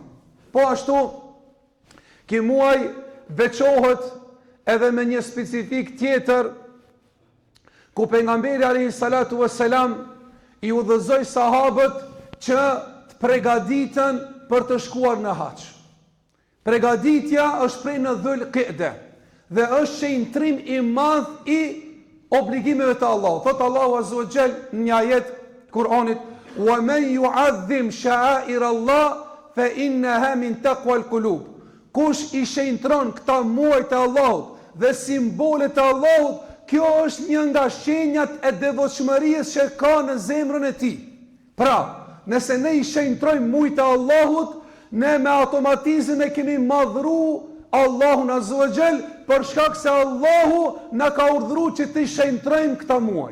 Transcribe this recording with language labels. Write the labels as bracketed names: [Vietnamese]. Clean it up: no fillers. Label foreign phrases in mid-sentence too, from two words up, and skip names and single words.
[Albanian] Po ashtu, ky muaj veçohet edhe me një specifik tjetër, ku pejgamberi [Arabic] عليه الصلاة والسلام [Albanian] i udhëzoi sahabët që të përgatiten për të shkuar në hax. Përgatitja është prej në Dhul Qa'da dhe është shenjtrim i madh i obligimeve të Allahut. Thot Allahu [Arabic] عز وجل [Albanian] në një ajet Kur'anit: [Arabic] "ومن يعظم شعائر الله فإنها من تقوى القلوب." [Albanian] Kush i shenjtron këta muaj të Allahut dhe simbolet e Allahut, kjo është një nga shenjat e devotshmërisë që ka në zemrën e tij. Pra, nëse ne i shenjtrojmë muajt e Allahut, ne me automatizëm e kemi madhru Allahun [Arabic] عز وجل, [Albanian] për shkak se Allahu na ka urdhëruar që të shenjtrojmë këta muaj.